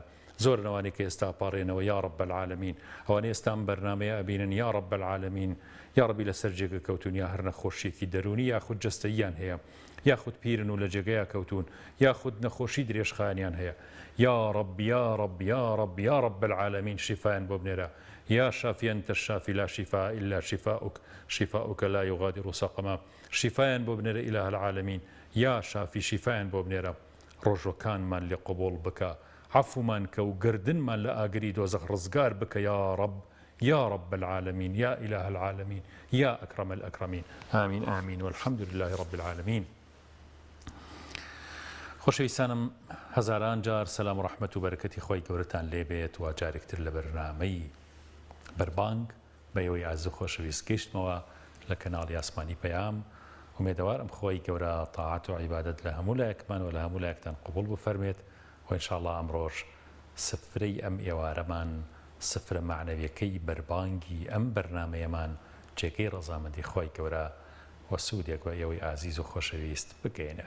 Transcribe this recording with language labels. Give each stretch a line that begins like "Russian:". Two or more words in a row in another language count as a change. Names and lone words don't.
Central Kurdish: زۆر نەوانی کە ئێستا پاڕێنەوە
Arabic: یا رب العالمین،
Central Kurdish: ئەوانەی ئێستان بەرنامەیە ئەبینن
Arabic: یا رب العالمین. یا ربی
Central Kurdish: لەسەر جێگە کەوتون، یا هەر نەخۆشیێکی دەرونی یاخود جەستەییان هەیە، یاخود پیرن و لە جێگەیە کەوتون، یاخود نەخۆشی درێژخایانیان هەیە.
Arabic: یا رب یا رب یا رب یا رب العالمین
Central Kurdish: شیفایان بۆ بنێرە.
Arabic: یا شافی أنت الشافی لا شفاء إلا شفاؤك شفاؤك لا يغادر سقما.
Central Kurdish: شیفایان بۆ بنێرە
Arabic: ئیلاه العالمین. یا شافی
Central Kurdish: شیفایان بۆ بنێرە. ڕۆژەکانمان لێ قبوڵ بکە، عفومان کە و گردنمان لە ئاگری دۆزەخ ڕزگار بکە
Arabic: یا رب، يا رب العالمين، يا إله العالمين، يا أكرم الأكرمين. آمين آمين والحمد لله رب العالمين.
Central Kurdish: خۆشەویستانم هەزاران جار سەلام و ڕەحمەت و بەرەکەتی خۆی گەورەتان لێ بێت و جارێکتر لە بەرنامەی بەربانگ بە ئێوەی ئازوو خۆشەویست گەیشتمەوە لە کەناڵی ئاسمانی پەیام ومێدەوارم خۆی گەورە تاعات و عیبادەت لە هەموو لایەکمان و لە هەموو لایەکتان قبول بفەرمێت و ئینشاءالله ئەمڕۆژ سفرەی ئەم ئێوارەمان سفرە معنەویەکەی بەربانگی ئەم بەرنامەیەمان جێگەی ڕەزامەندی خۆی گەورە و سوودێک و ئێوەی ئازیز و خۆشەویست بگەێنێت.